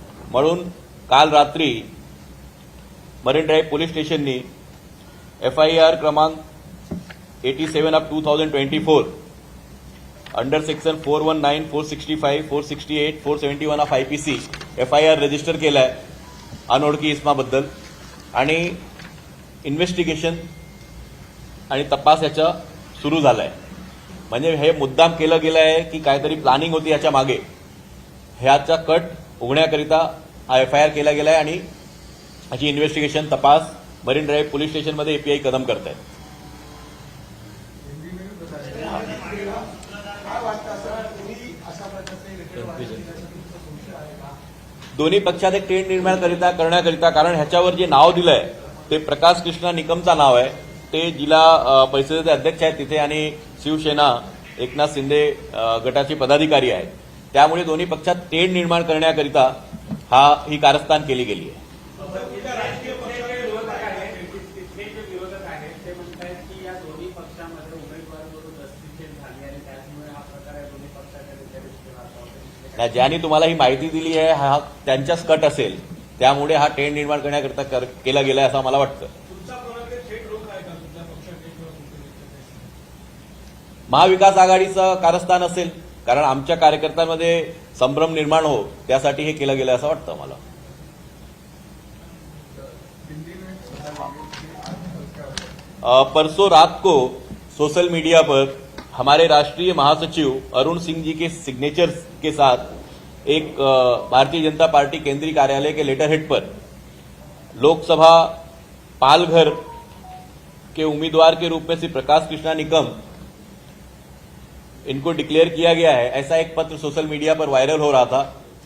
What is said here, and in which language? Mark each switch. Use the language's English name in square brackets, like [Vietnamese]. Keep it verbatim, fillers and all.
[Marathi] म्हणून काल रात्री मरीन ड्राईव्ह पोलीस स्टेशननी एफ आय आर क्रमांक eighty seven of two thousand twenty four under section four one nine four sixty five four sixty eight four seventy one of I P C F I R register केला आहे अनोळखी इसमाबद्दल आणि investigation आणि तपास याचा सुरू झाला आहे. म्हणजे हे मुद्दाम केलं गेलं आहे की काहीतरी प्लॅनिंग होती याच्या मागे ह्याचा कट उघडण्याकरिता हा एफ आय आर केला गेला आहे आणि ह्याची इन्व्हेस्टिगेशन तपास मरीन ड्राईव्ह पोलीस स्टेशनमध्ये ए पी आय कदम करत आहेत. काय वाटतं सर, तुम्ही अशा प्रकारचे record वाचले त्याचा तुमचा संशय आहे का? दोन्ही पक्षात एक ट्रेंड निर्माण करिता करण्याकरिता कारण ह्याच्यावर जे नाव दिलं आहे ते प्रकाश कृष्णा निकमचं नाव आहे. ते जिल्हा अ, परिषदेचे अध्यक्ष आहेत तिथे आणि शिवसेना एकनाथ शिंदे अ, गटाचे पदाधिकारी आहेत. त्यामुळे दोन्ही पक्षात ट्रेंड निर्माण करण्याकरिता हा ही कारस्थान केली गेली आहे. बाकीच्या राजकीय पक्षाचे विरोधक आहेत, तिथले जे विरोधक आहेत ते म्हणतात की या दोन्ही पक्षामध्ये उमेदवार म्हणून अस्तित्व झाली आणि त्याचमुळे हा प्रकार या दोन्ही पक्षाच्या नेत्याविषयी केला होता. नाही, ज्यांनी तुम्हाला ही माहिती दिली आहे हा त्यांचाच कट असेल त्यामुळे हा ट्रेंड निर्माण करण्याकरिता कर केला गेला आहे असं मला वाटतं. तुमचा कोणाकडे थेट रोख आहे का, तुमच्या पक्षाकडे किंवा तुमच्या नेत्याकडे? महाविकास आघाडीचं कारस्थान असेल कारण आमच्या कार्यकर्त्यांमध्ये संभ्रम निर्माण हो त्यासाठी हे केलं गेलं असं वाटतं मला. [Hindi] हिंदी में बता दीजिए कि आज कल क्या हुआ? अ, परसों रात को सोशल मीडिया पर हमारे राष्ट्रीय महासचिव अरुण सिंह जी के सिग्नेचर के साथ एक अ, भारतीय जनता पार्टी केंद्रीय कार्यालय के लेटर हेड पर लोकसभा पालघर के उम्मीदवार के रूप में श्री प्रकाश कृष्णा निकम इनको डिक्लेयर किया गया है ऐसा एक पत्र सोशल मीडिया पर वायरल हो रहा था.